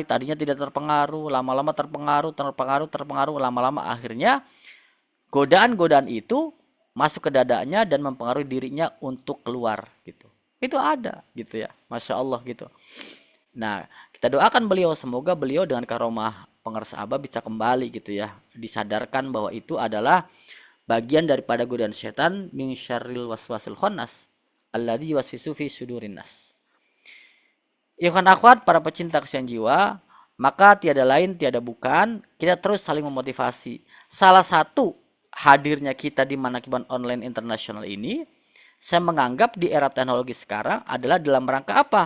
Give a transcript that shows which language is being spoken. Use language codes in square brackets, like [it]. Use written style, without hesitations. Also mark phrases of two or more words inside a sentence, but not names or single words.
[id] Tadinya tidak terpengaruh, lama-lama terpengaruh, lama-lama akhirnya godaan-godaan itu masuk ke dadanya dan mempengaruhi dirinya untuk keluar gitu. Itu ada gitu ya, [ar] ما شاء الله [id] gitu. Nah, kita doakan beliau, semoga beliau dengan karomah pengersa abah bisa kembali gitu ya, disadarkan bahwa itu adalah bagian daripada godaan setan, [ar] من شر الوسواس الخناس الذي يوسوس في صدور الناس. [id] Ikhwan akhwat, para pecinta kesayangan jiwa, maka tiada lain tiada bukan kita terus saling memotivasi. Salah satu hadirnya kita di Manakiban Online Internasional ini, saya menganggap di era teknologi sekarang adalah dalam rangka apa?